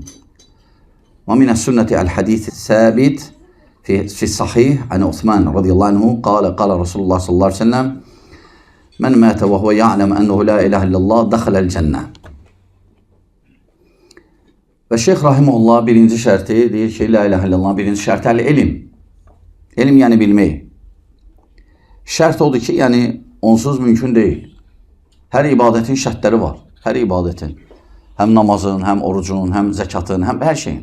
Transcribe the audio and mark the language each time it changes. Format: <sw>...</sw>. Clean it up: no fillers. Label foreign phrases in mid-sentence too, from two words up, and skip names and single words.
<ar>ومن السنة الحديث الثابت في الصحيح عن عثمان رضي الله عنه قال رسول الله صلى الله عليه وسلم من مات وهو يعلم أنه لا إله إلا الله دخل الجنة.</ar> <az>Ve Şeyh Rahimullah birinci şərti deyir ki,</az> <ar>لا إله إلا الله</ar> <az>birinci şərti el-ilim. İlim yəni bilmək. şərt odur ki, yəni onsuz mümkün deyil. Hər ibadətin şərtləri var. Hər ibadətin. Həm namazın, həm orucun, həm zəkatın, həm hər şeyin.</az>